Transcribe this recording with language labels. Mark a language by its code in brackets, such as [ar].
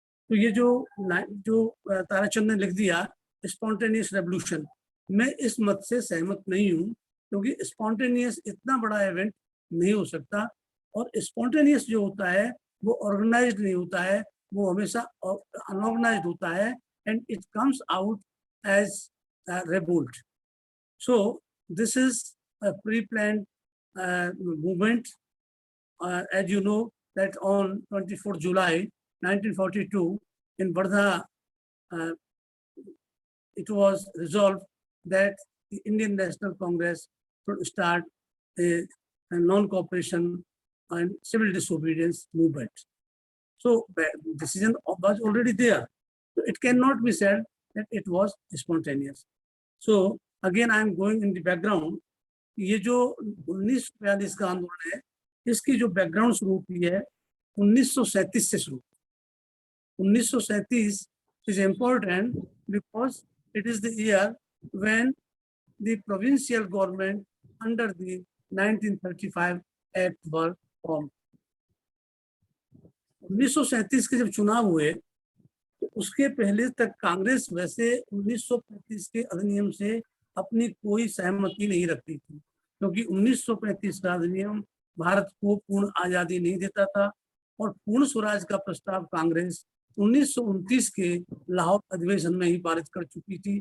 [hi] तो ये जो ताराचंद ने लिख दिया स्पॉन्टेनियस रेवोल्यूशन, मैं इस मत से सहमत नहीं हूँ, क्योंकि स्पॉन्टेनियस इतना बड़ा इवेंट नहीं हो सकता, और स्पॉन्टेनियस जो होता है वो ऑर्गेनाइज्ड नहीं होता है, वो हमेशा अनऑर्गेनाइज्ड होता है, [en] And it comes out as revolt. So this is a pre-planned movement. As you know that on 24 July 1942 in Wardha, it was resolved that the Indian National Congress should start a non-cooperation and civil disobedience movement. So the decision was already there. So it cannot be said that it was spontaneous. So again I am going in the background. [hi] ये जो 1942 का आंदोलन है, इसकी जो background शुरू हुई है 1937 से शुरू। 1937 [en] is important because it is the year when the provincial government under the 1935 Act were formed. [hi] 1937 के जब चुनाव हुए तो उसके पहले तक कांग्रेस वैसे 1935 के अधिनियम से अपनी कोई सहमति नहीं रखती थी, क्योंकि 1935 का अधिनियम भारत को पूर्ण आजादी नहीं देता था और पूर्ण स्वराज का प्रस्ताव कांग्रेस 1929 के लाहौर अधिवेशन में ही पारित कर चुकी थी।